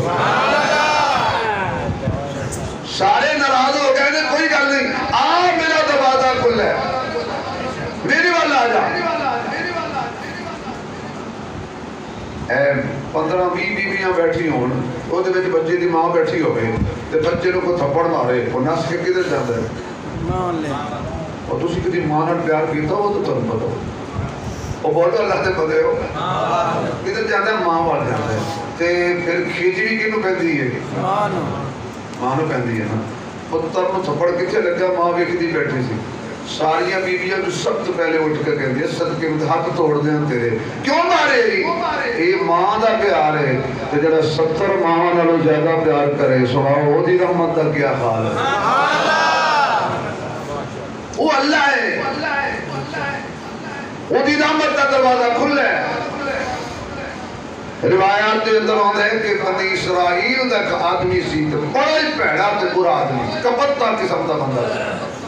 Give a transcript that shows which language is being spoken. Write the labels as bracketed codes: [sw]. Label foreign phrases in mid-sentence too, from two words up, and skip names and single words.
[pa] سارے ناراض ہو گئے نے، کوئی گل نہیں، میرا دروازہ کھلا ہے، میرے والا آ جا۔ 15-20 بیویاں بیٹھی ہون، وہ دے وچ بچے دی ماں بیٹھی ہوئے تے بچے نوں کو تھپڑ مارے، وہ نس کے کدھر جاندا ہے؟ اور تسی کدی ماں نال پیار کیتا ہو تو تانوں پتہ ہو، وہ بولو اللہ دے بندے ہو، کدھر جاندا ہے؟ ماں وال جاندا ہے۔ تے پھر کھچڑی کینوں پیندی ہے؟ ماں نوں پیندی ہے نا۔ پتر نوں تھپڑ کتھے لگا؟ ماں ویکھدی بیٹھی سی۔ ساریاں بیویاں جو سب تو پہلے اٹھ کے کہندی ہے صدقے میں ہاتھ توڑ دیاں تیرے، کیوں مارے؟ یہ ماں دا پیار ہے تے جڑا 70 ماں نالوں زیادہ پیار کرے سناؤ او دی رحمت دا کیا حال ہے؟ وہ اللہ ہے، وہ دی رحمت دا دروازہ کھلا ہے۔ [ur] روایات کے اندر آتا ہے کہ [pa] بنی اسرائیل دا ایک آدمی سی تے بڑا ہی بھڑا تے برا آدمی، کپتا قسم دا بندہ سی۔